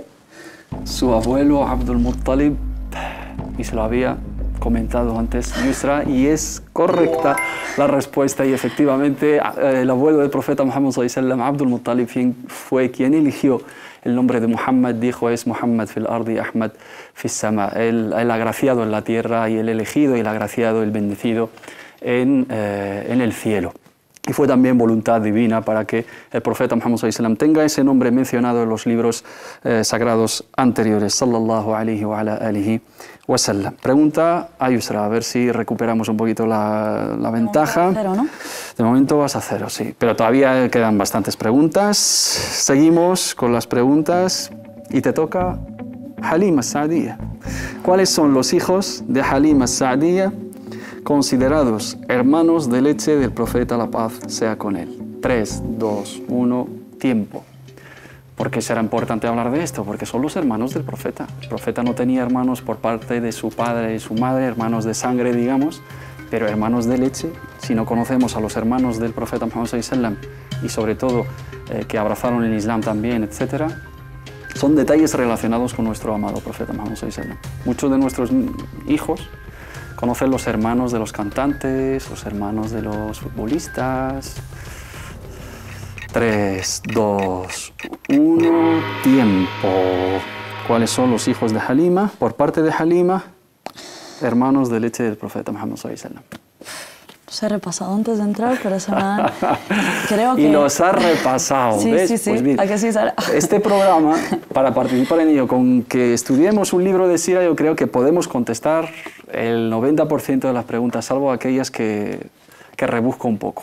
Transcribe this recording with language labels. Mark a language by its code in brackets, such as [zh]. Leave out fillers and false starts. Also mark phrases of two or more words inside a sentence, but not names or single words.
[es] Su abuelo Abdul Muttalib, y se lo había comentado antes Yusra, y es correcta la respuesta, y efectivamente el abuelo del profeta Muhammad [ar] صلى الله عليه وسلم, [es] Abdul Muttalib, fue quien eligió el nombre de Muhammad. [ar] Dijo: es محمد في الأرض أحمد في السماء, [es] el agraciado en la tierra, y el elegido, y el agraciado, el bendecido en el cielo. Y fue también voluntad divina para que el profeta Muhammad [ar] صلى الله عليه وسلم [es] tenga ese nombre mencionado en los libros sagrados anteriores. [ar] صلى الله عليه وعلى آله وسلم. [es] Pregunta a Yusra, a ver si recuperamos un poquito la ventaja. Cero, ¿no? De momento vas a cero, sí. Pero todavía quedan bastantes preguntas. Seguimos con las preguntas y te toca Halima as-Sa'diyya. ¿Cuáles son los hijos de Halima as-Sa'diyya considerados hermanos de leche del profeta, la paz sea con él? 3, 2, 1, tiempo. ¿Por qué será importante hablar de esto? Porque son los hermanos del profeta. El profeta no tenía hermanos por parte de su padre y su madre, hermanos de sangre, digamos, pero hermanos de leche. Si no conocemos a los hermanos del profeta Muhammad [ar] صلى الله عليه وسلم, [es] y sobre todo que abrazaron el Islam también, etc., son detalles relacionados con nuestro amado profeta Muhammad [ar] صلى الله عليه وسلم. [es] Muchos de nuestros hijos conocen los hermanos de los cantantes, los hermanos de los futbolistas. 3, 2, 1, tiempo. ¿Cuáles son los hijos de Halima? Por parte de Halima, hermanos de leche del profeta Muhammad [ar] صلى الله عليه وسلم. [es] Los he repasado antes de entrar, pero se me han... Creo que... Y los has repasado, sí, ¿ves? Sí, sí, pues bien, ¿a que sí, Sara? este programa, para participar en ello, con que estudiemos un libro de Sira, yo creo que podemos contestar el 90% de las preguntas, salvo aquellas que rebusco un poco.